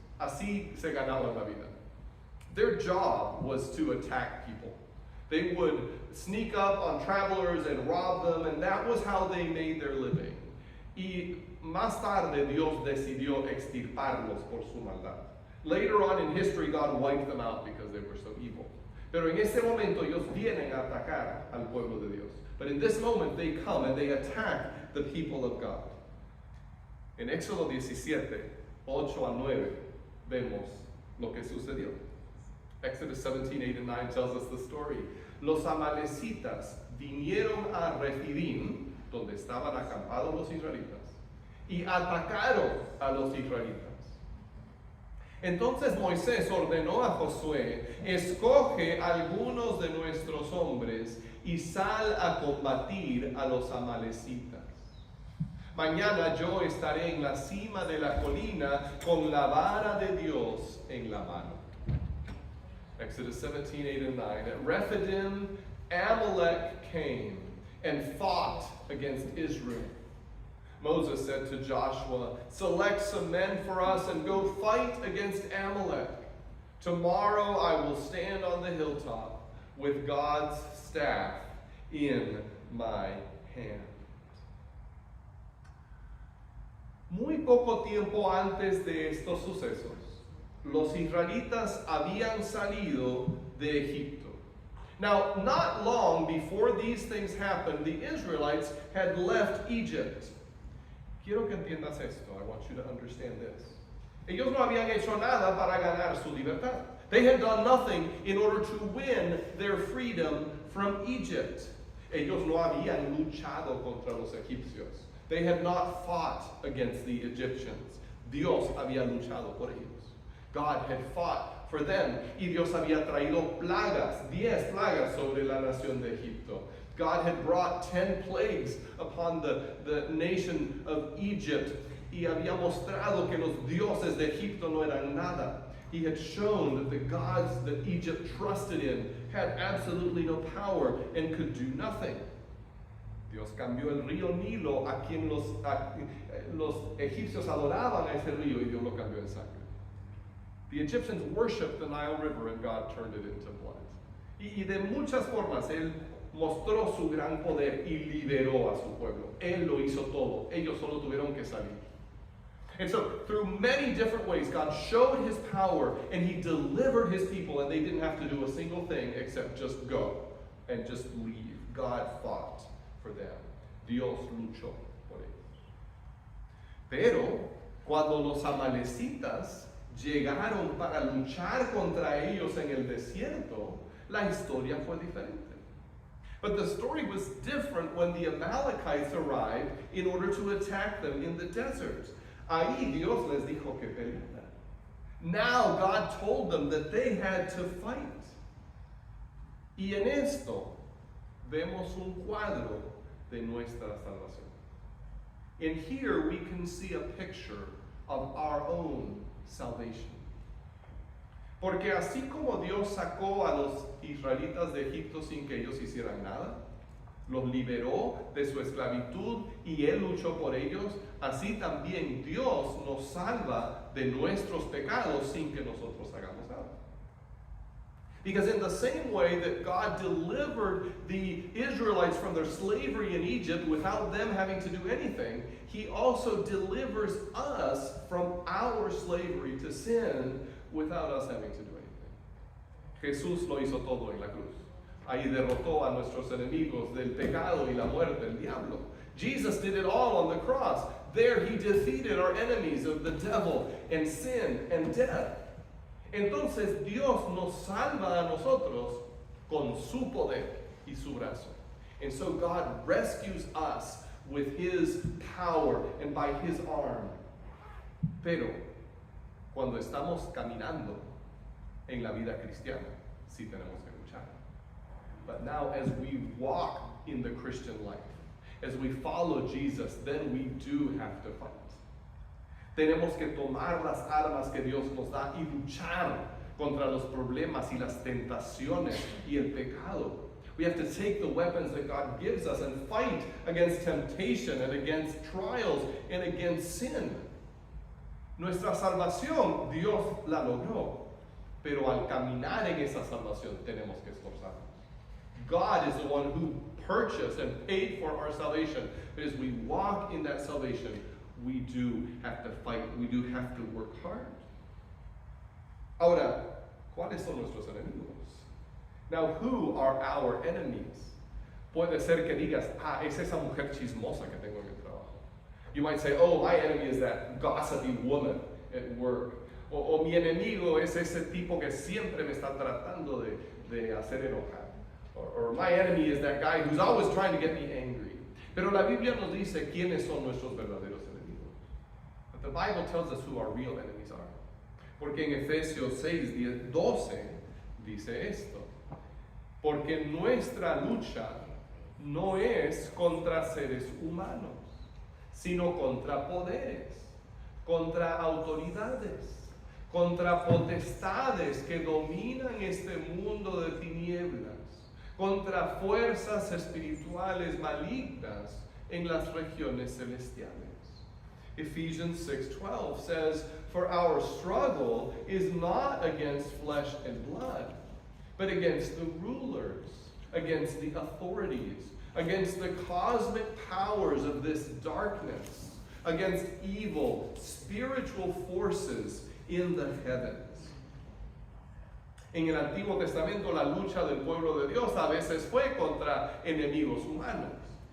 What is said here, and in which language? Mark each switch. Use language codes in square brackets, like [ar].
[es] Así se ganaban la vida. [en] Their job was to attack people. They would sneak up on travelers and rob them, and that was how they made their living. [es] Y más tarde Dios decidió extirparlos por su maldad. [en] Later on in history, God wiped them out because they were so evil. [es] Pero en ese momento ellos vienen a atacar al pueblo de Dios. [en] But in this moment they come and they attack the people of God. [es] En Éxodo 17, 8 a 9, vemos lo que sucedió. [en] Exodus 17, 8 and 9 tells us the story. [es] Los amalecitas vinieron a Refidim, donde estaban acampados los israelitas, y atacaron a los israelitas. Entonces Moisés ordenó a Josué: escoge algunos de nuestros hombres y sal a combatir a los amalecitas. Mañana yo estaré en la cima de la colina con la vara de Dios en la mano. [en] Exodus 17, 8 and 9. At Rephidim, Amalek came and fought against Israel. Moses said to Joshua, "Select some men for us and go fight against Amalek. Tomorrow I will stand on the hilltop with God's staff in my hand." [es] Muy poco tiempo antes de estos sucesos, los israelitas habían salido de Egipto. [en] Now, not long before these things happened, the Israelites had left Egypt. [es] Quiero que entiendas esto. [en] I want you to understand this. [es] Ellos no habían hecho nada para ganar su libertad. [en] They had done nothing in order to win their freedom from Egypt. [es] Ellos no habían luchado contra los egipcios. [en] They had not fought against the Egyptians. [es] Dios había luchado por ellos. [en] God had fought for them. [es] Y Dios había traído plagas, 10 plagas sobre la nación de Egipto. [en] God had brought 10 plagues upon the nation of Egypt. [es] Y había mostrado que los dioses de Egipto no eran nada. [en] He had shown that the gods that Egypt trusted in had absolutely no power and could do nothing. [es] Dios cambió el río Nilo, a quien los egipcios adoraban a ese río, y Dios lo cambió en sangre. [en] The Egyptians worshipped the Nile River and God turned it into blood. [es] Y de muchas formas Él mostró su gran poder y liberó a su pueblo. Él lo hizo todo. Ellos solo tuvieron que salir. [en] And so, through many different ways, God showed His power and He delivered His people, and they didn't have to do a single thing except just go and just leave. God fought for them. [es] Dios luchó por ellos. Pero, cuando los amalecitas llegaron para luchar contra ellos en el desierto, la historia fue diferente. [en] But the story was different when the Amalekites arrived in order to attack them in the desert. [es] Ahí Dios les dijo que pelearan. [en] Now God told them that they had to fight. [es] Y en esto vemos un cuadro de nuestra salvación. [en] And here we can see a picture of our own salvation. [es] Porque así como Dios sacó a los israelitas de Egipto sin que ellos hicieran nada, los liberó de su esclavitud y Él luchó por ellos, así también Dios nos salva de nuestros pecados sin que nosotros hagamos nada. [en] Because in the same way that God delivered the Israelites from their slavery in Egypt without them having to do anything, He also delivers us from our slavery to sin without us having to do anything. [es] Jesús lo hizo todo en la cruz. Ahí derrotó a nuestros enemigos del pecado y la muerte, el diablo. [en] Jesus did it all on the cross. There He defeated our enemies of the devil and sin and death. [es] Entonces Dios nos salva a nosotros con su poder y su brazo. [en] And so God rescues us with His power and by His arm. [es] Pero cuando estamos caminando en la vida cristiana, sí tenemos que luchar. [en] But now as we walk in the Christian life, as we follow Jesus, then we do have to fight. [es] Tenemos que tomar las armas que Dios nos da y luchar contra los problemas y las tentaciones y el pecado. [en] We have to take the weapons that God gives us and fight against temptation and against trials and against sin. [es] Nuestra salvación, Dios la logró, pero al caminar en esa salvación tenemos que esforzarnos. [en] God is the one who purchased and paid for our salvation, but as we walk in that salvation, we do have to fight, we do have to work hard. [es] Ahora, ¿cuáles son nuestros enemigos? [en] Now, who are our enemies? [es] Puede ser que digas, es esa mujer chismosa que tengo en el trabajo. [en] You might say, oh, my enemy is that gossipy woman at work. [es] O mi enemigo es ese tipo que siempre me está tratando de hacer enojar. [en] Or my enemy is that guy who's always trying to get me angry. [es] Pero la Biblia nos dice quiénes son nuestros verdaderos enemigos. [en] But the Bible tells us who our real enemies are. [es] Porque en Efesios 6:12 dice esto. Porque nuestra lucha no es contra seres humanos, sino contra poderes, contra autoridades, contra potestades que dominan este mundo de tinieblas, contra fuerzas espirituales malignas en las regiones celestiales. [en] Ephesians 6:12 says, "For our struggle is not against flesh and blood, but against the rulers, against the authorities, against the cosmic powers of this darkness, against evil spiritual forces in the heavens." [es] En el Antiguo Testamento, la lucha del pueblo de Dios a veces fue contra enemigos humanos.